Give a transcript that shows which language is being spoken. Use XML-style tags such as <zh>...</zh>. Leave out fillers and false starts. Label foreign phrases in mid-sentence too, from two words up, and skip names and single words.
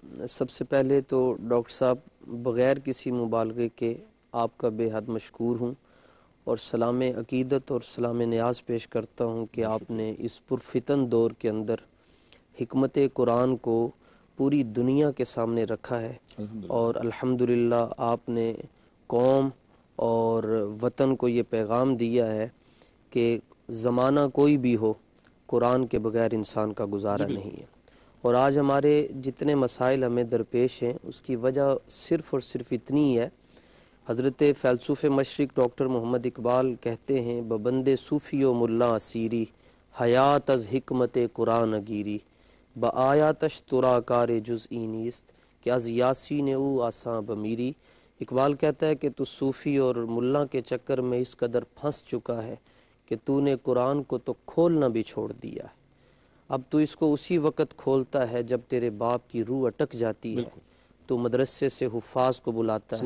<ur>سب سے پہلے تو ڈاکٹر صاحب بغیر کسی مبالغے کے آپ کا بے حد مشکور ہوں اور سلام عقیدت اور سلام نیاز پیش کرتا ہوں کہ آپ نے اس پرفتن دور کے اندر حکمت قرآن کو پوری دنیا کے سامنے رکھا ہے، اور الحمدللہ آپ نے قوم اور وطن کو یہ پیغام دیا ہے کہ زمانہ کوئی بھی ہو، قرآن کے بغیر انسان کا گزارا نہیں ہے۔ اور آج ہمارے جتنے مسائل ہمیں درپیش ہیں اس کی وجہ صرف اور صرف اتنی ہی ہے۔ حضرت فیلسوف مشرق ڈاکٹر محمد اقبال کہتے ہیں</ur> <fa>ببند صوفی و ملا اسیری، حیات از حکمت قرآن گیری، با آیاتش ترا کار جزئی نیست، کہ از یاسین او آساں بمیری۔</fa> <ur>اقبال کہتا ہے کہ تو صوفی اور ملا کے چکر میں اس قدر پھنس چکا ہے کہ تو نے قرآن کو تو کھولنا بھی چھوڑ دیا ہے، اب تو اس کو اسی وقت کھولتا ہے جب تیرے باپ کی روح اٹک جاتی ہے، تو مدرسے سے حفاظ کو بلاتا ہے</ur>